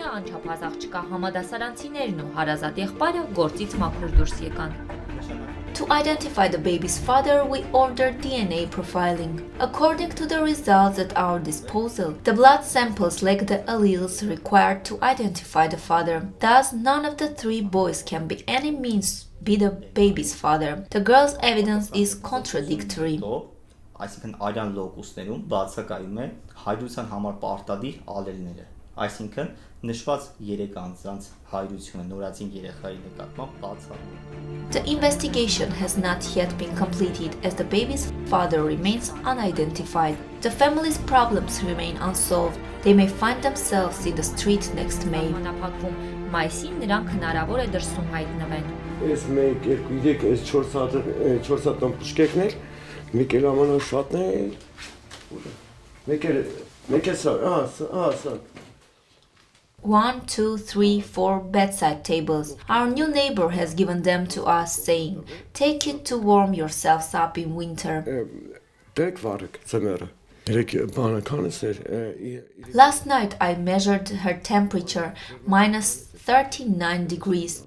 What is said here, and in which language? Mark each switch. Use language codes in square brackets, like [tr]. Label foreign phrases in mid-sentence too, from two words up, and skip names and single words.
[en] To identify the baby's father, we ordered DNA profiling. According to the results at our disposal, the blood samples lack the alleles required to identify the father. Thus, none of the three boys can by any means be the baby's father. The girl's evidence is contradictory. [hy] Այսինքն արյան լոկուսներում բացակայում է հայրության համար պարտադիր ալելները։ Այսինքն նշված 3 անձանց հայրությունը նորածին երեխայի նկատմամբ բացառում է։ [en] The investigation has not yet been completed as the baby's father remains unidentified. The family's problems remain unsolved. They may find themselves in the street next May. [hy] Մայիսին նրանք հնարավոր է դրսում հայտնվեն։ Այս 1 2 3 այս 4 հատ պուշկեկներ մեկ էլ ամանաշատն է։ Մեկ է սա։ [en] 1, 2, 3, 4 bedside tables. Our new neighbor has given them to us, saying, "Take it to warm yourselves up in winter." Last night I measured her temperature, minus 39 degrees.